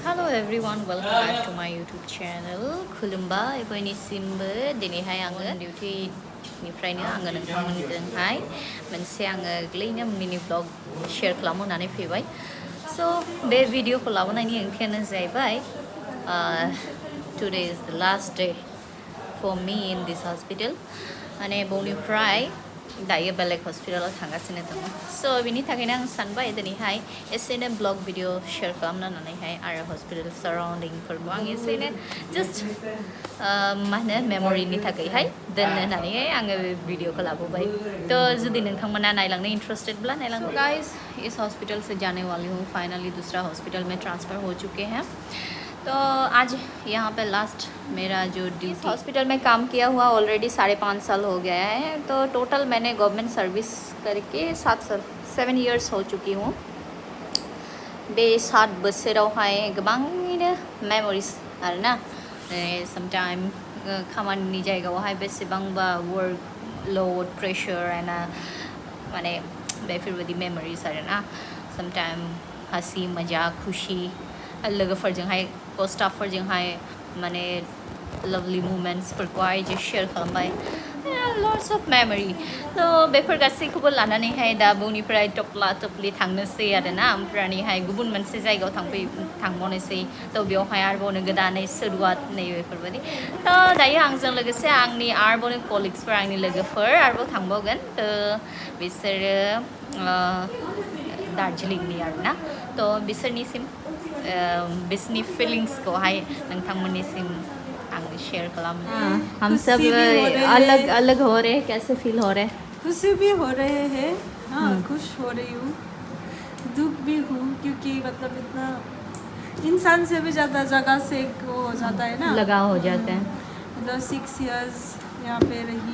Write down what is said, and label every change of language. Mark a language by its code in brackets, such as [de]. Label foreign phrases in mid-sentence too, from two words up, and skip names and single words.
[en] everyone, welcome back to my YouTube channel. [brx] Khulumba, bयनिसिमबो दिनैहाय आङो डिउटिनिफ्रायनो आङो नोंथांमोनजोंहाय मोनसे आङो गोरलैनो मिनि ब्लग शेयार खालामनो होननानै फैबाय। [en] So [brx] बे भिडिअखौ लाबोनायनि ओंथियानो जाहैबाय [en] today is the last day for me in this hospital. [brx] माने बयनिफ्राय दायो बेलेग हस्पिटालाव थांगासिनो दङ। So बिनि थाखायनो आं सानबाय दिनैहाय एसेनो ब्लग भिडिअ शेयार खालामनो होननानैहाय आरो हस्पिटाल साराउन्डिंफोरखौ आं एसेनो जास्ट मा होनो मेम'रिनि थाखायहाय दोननो होननानैहाय आङो भिडिअखौ लाबोबाय। तो जुदि नोंथांमोना नायलांनो इंटरेस्टेडब्ला नायलांनो। [hi] गाइस इस हॉस्पिटल से जाने वाली हूँ, फाइनली दूसरा हॉस्पिटल में ट्रांसफ़र हो चुके हैं। तो आज यहाँ पे लास्ट मेरा जो ड्यूटी हॉस्पिटल में काम किया हुआ ऑलरेडी 5.5 साल हो गया है। तो टोटल मैंने [en] government service [hi] करके 7 इयर्स हो चुकी हूँ। [brx] बे 7 बोसोरावहाय गोबाङैनो मेम'रिस आरोना समटाइम खामानिनि जायगायावहाय बेसेबांबा [en] work load pressure [brx] एना माने बेफोरबायदि मेम'रिस आरोना समटाइम [hi] हंसी मजाक खुशी [brx] लोगोफोरजोंहाय स्टाफफोरजोंहाय माने लवली मुमेन्ट्सफोरखौहाय जे शेयार खालामबाय [en] lots of memory. [brx] तो बेफोर गासैखौबो लानानैहाय दा बुनिफ्राय टपला टपलि थांनोसै आरोना ओमफ्रायहाय गुबुन मोनसे जायगायाव थांबावनोसै। तो बेवहाय आरोबावनो गोदानै सुरुवात नै बेफोरबायदि। तो दायो आंजों लोगोसे आंनि आरोबावनो कलिग्सफोर आंनि लोगोफोर आरोबाव थांबावगोन। तो बिसोरो दार्जिलिंनि आरोना। तो बिसोरनिसिम बिसोरनि फिलिंग्सखौहाय नोंथांमोननिसिम आं शेयर खालामो। [hi] हम सब अलग अलग हो रहे हैं, कैसे फील हो रहे हैं? खुशी भी हो रहे हैं, हाँ खुश हो रही हूँ, दुख भी हूँ क्योंकि मतलब इतना इंसान से भी ज़्यादा जगह से वो हो जाता है ना, लगाव हो जाता है। मतलब 6 इयर्स यहाँ पे रही।